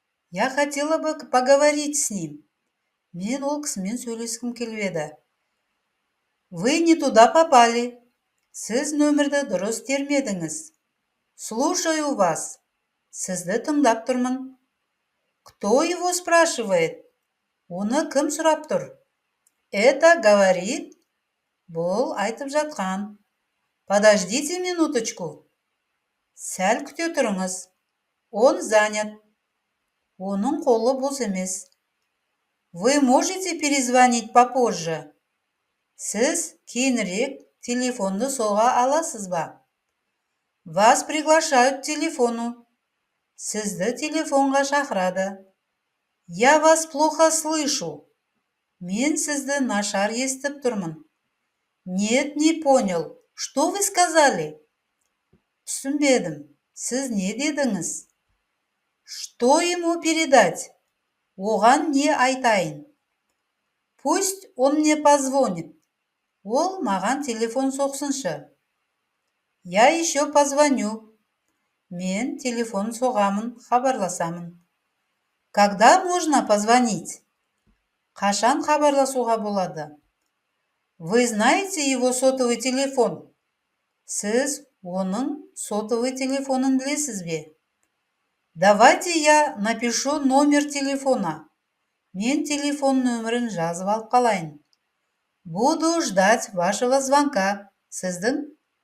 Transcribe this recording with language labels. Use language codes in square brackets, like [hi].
[ru] Я хотела бы поговорить с ним. [kk] Мен ол кісімен сөйлескім келіп еді. [ru] Вы не туда попали. [kk] Сіз нөмірді дұрыс термедіңіз. [ru] Слушаю вас. [kk] Сізді тыңдап тұрмын. [ru] Кто его спрашивает? [kk] Оны кім сұрап тұр? [ru] Это говорит? [kk] Бұл айтып жатқан. [ru] Подождите минуточку. [kk] Сәл күте тұрыңыз. [ru] Он занят. [kk] Оның қолы бос емес. [ru] Вы можете перезвонить попозже? [kk] Сіз кейінірек телефонды соға аласыз ба? [ru] Вас приглашают к телефону. [kk] Сізді телефонға шақырады. [ru] Я вас плохо слышу. [kk] Мен сізді нашар естіп тұрмын. [ru] Нет, не понял. Что вы сказали? [kk] Түсінбедім. Сіз не дедіңіз? [ru] Что ему передать? [kk] Оған не айтайын? [ru] Пусть он мне позвонит. [kk] Ол маған телефон соқсыншы. [ru] Я еще позвоню. [kk] Мен телефон соғамын, хабарласамын. [ru] Когда можно позвонить? [kk] Қашан хабарласуға болады? [ru] Вы знаете его сотовый телефон? [kk] Сіз оның сотовый телефонын білесіз бе? [ru] Давайте я напишу номер телефона. [kk] Мен телефон нөмірін жазып алып қалайын. [ru] Буду ждать вашего звонка. [kk] Сіздің